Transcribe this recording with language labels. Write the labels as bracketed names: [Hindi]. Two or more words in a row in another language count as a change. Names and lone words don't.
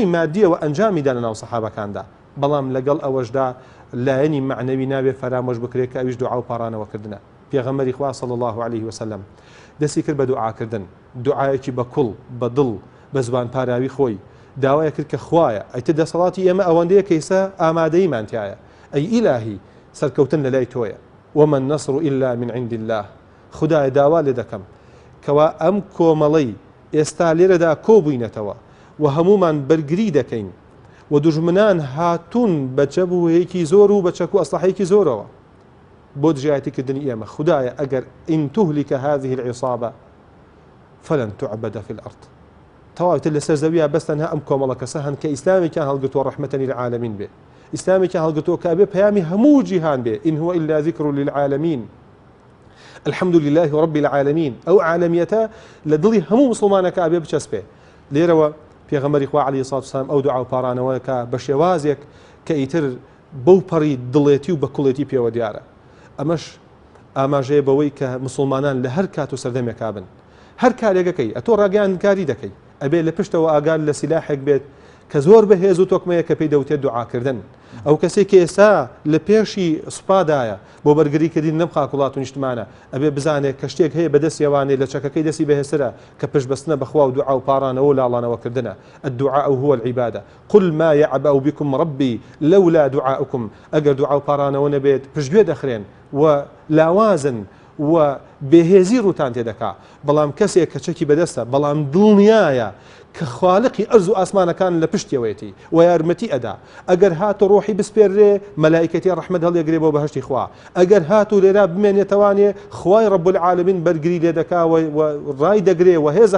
[Central Kurdish] مادیەوە ئەنجامی دانا ناو سەحابەکاندا بەڵام لەگەڵ ئەوەشدا لایەنی معنەوی نابێ فەرامۆش بکرێت کە ئەویش دوعا و پاڕانەوەکردنە پێغەمبەری خوا [Arabic] صلی الله عليه [Central Kurdish] وسلم دەستی کرد بە دوعاکردن دوعایەکی بە کوڵ بە دڵ بە زبان پاراوی خۆی داوای کرد کە خوایە ئەیتە دەسەڵاتی ئێمە ئەوەندەیە کەیسە ئامادەیمان تایە ئەی ئیلاهی سەرکەوتن لە لای تۆیە [Arabic] ومن النصر إلا من عند الله [Central Kurdish] خدای داوا لێ دەکەم کەوا ئەم کۆمەڵەی ئێستا لێرەدا کۆبووینەتەوە و هەمومان بەرگری دەکەین و دوژمنان هاتوون بە چەبووەیەکی زۆر و بە چەک و ئەسلحەیەکی زۆرەوە بۆ دژایەتیکردنی ئێمە خدایە ئەگەر [Arabic] ئین تهلك هذه العصابة فلن تعبد في الأرض [Central Kurdish] تەواوتر لەسەر زەویە بەس تەنها ئەم کۆمەڵە کەسە هەن کە ئیسلامێکیان هەڵگرتووە [Arabic] ڕەحمەتەن للعالمین [Central Kurdish] بێ ئیسلامێکیان هەڵگرتووە کە بێ پەیامی هەموو جیهان بێ [Arabic] إن هو إلا ذكر للعالمين الحمد لله رب العالمين [Central Kurdish] ئەو عالمیەتە لە دڵی هەموو مسلمانەکە ئابێ بچەسپێ لێرەوە پێغەمبەری خوا [Arabic] عەلەیهی سڵاتو وسەلام [Central Kurdish] ئەو دوعا و پاڕانەوەیەکە بە شێوازێک کە ئیتر بەو پەڕی دڵێتی و بەکوڵێتی پێوە دیارە ئەمەش ئاماژەیە بەوەی کە مسلمانان لە هەر کات و سەردەمێکا بن هەر کارێکەکەی ئەتۆ ڕاگەیاندکاری دەکەی ئەبێ لە پشتەوە ئاگال لە سیلاحێک بێت کە زۆر بەهێز و تۆکمەیە کە پێی دەوتێت دوعاکردن ئەو کەسێک کە ئێستا لە پێشی سوپادایە بۆ بەرگریکردین لەم خاکوڵات و نیشتمانە ئەبێ بزانێت کە شتێک هەیە بەدەستیەوانێ لە چەکەکەی دەستی بەهێزترە کە پشتبەستنە بەخوا و دوعا و پاڕانەوە و لاڵانەوەکردنە [Arabic] الدعاء هو العبادة قل ما يعبأ بكم ربي لولا دعاؤكم [Central Kurdish] ئەگەر دوعا و پاڕانەوە نەبێت پشتگوێ دەخرێن و لاوازن و بێهێزی ڕوتان تێدەکا بەڵام کەسێک کە چەکی بەدەستە بەڵام دڵنیایە کە خالقی ئەرز و ئاسمانەکان لە پشتیەوەیەتی و یارمەتی ئەدا ئەگەر هاتو ڕۆحی بسپێرێ مەلایکەتی ڕەحمەت هەڵێگرێ بۆ بەهەشتی خوا ئەگەر هاتو لێرا بمێنێتەوانێ خوای [Arabic] ڕەب العالمین [Central Kurdish] بەرگری لێ دەکا و ڕای دەگرێ و هێزە